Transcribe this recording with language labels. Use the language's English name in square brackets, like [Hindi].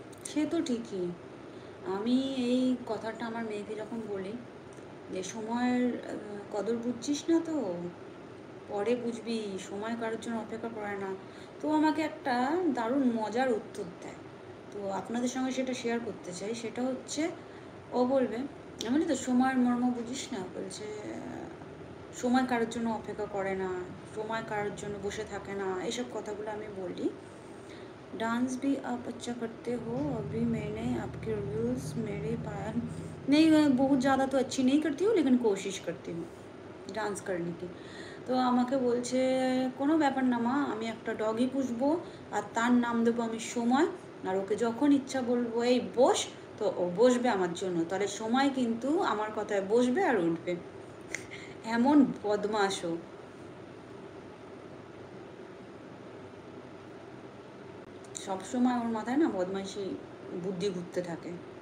[Bangla] সে তো ঠিকই। আমি এই কথাটা আমার মেয়েকে যখন বলি যে সময়ের কদর বুঝছিস না তো, পরে বুঝবি, সময় কারোর জন্য অপেক্ষা করে না, তো আমাকে একটা দারুণ মজার উত্তর দেয়। তো আপনাদের সঙ্গে সেটা শেয়ার করতে চাই। সেটা হচ্ছে, ও বলবে, আমি বলি তো সময়ের মর্ম বুঝিস না, বলছে সময় কারোর জন্য অপেক্ষা করে না, সময় কারোর জন্য বসে থাকে না, এসব কথাগুলো আমি বলি। [Hindi] डांस भी आप अच्छा करते हो, अभी मैंने आपके रिव्यूज़ मेरे पाया नहीं, मैं बहुत ज़्यादा तो अच्छी नहीं करती हूँ, लेकिन कोशिश करती हूँ ডান্স करने की। [Bangla] তো আমাকে বলছে কোনো ব্যাপার না মা, আমি একটা ডগই পুষবো, আর তার নাম দেবো আমি সময়, আর ওকে যখন ইচ্ছা বলবো এই বস, তো ও বসবে আমার জন্য, তাহলে সময় কিন্তু আমার কথায় বসবে আর উঠবে। এমন বদমাশও, সবসময় ওর মাথায় না বদমাইশি বুদ্ধি ঘুরতে থাকে।